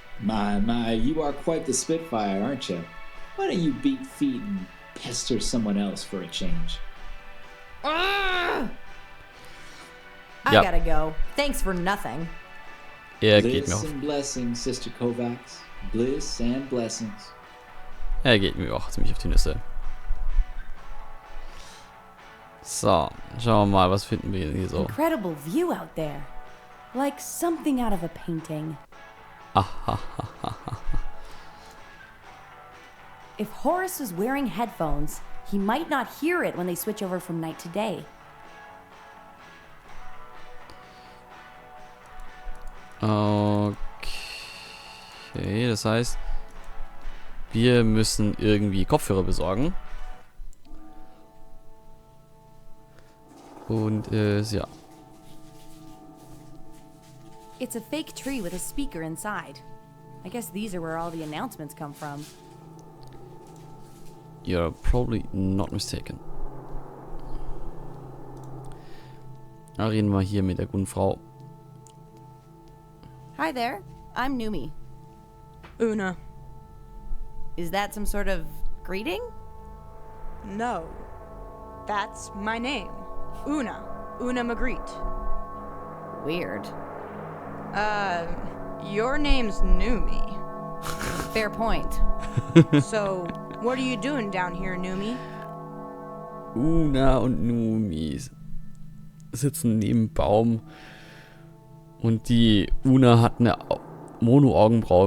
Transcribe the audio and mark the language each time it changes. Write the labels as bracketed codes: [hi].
[en] My, you are quite the spitfire, aren't you? Why don't you beat feet and pester someone else for a change? I Yep. gotta go. Thanks for nothing. [de] Geht mir [en] Bliss [de] auf. [en] and blessings, Sister Kovacs. Bliss and blessings. [de] Geht mir auch ziemlich auf die Nüsse. So, schauen wir mal, was finden wir hier so. [en] Incredible view out there. Like something out of a painting. If Horace was wearing headphones, he might not hear it when they switch over from night to day. [de] Okay, das heißt, wir müssen irgendwie Kopfhörer besorgen. Und ja. [en] It's a fake tree with a speaker inside. I guess these are where all the announcements come from. You're probably not mistaken. [de] Da reden wir hier mit der guten Frau. [en] Hi there, I'm Numi. Una. Is that some sort of greeting? No. That's my name. Una. Una Magritte. Weird. Your name's Numi. Fair point. So, what are you doing down here, Numi? [de] Una und Numi sitzen neben Baum. Und die Una hat eine Mono-Augenbraue.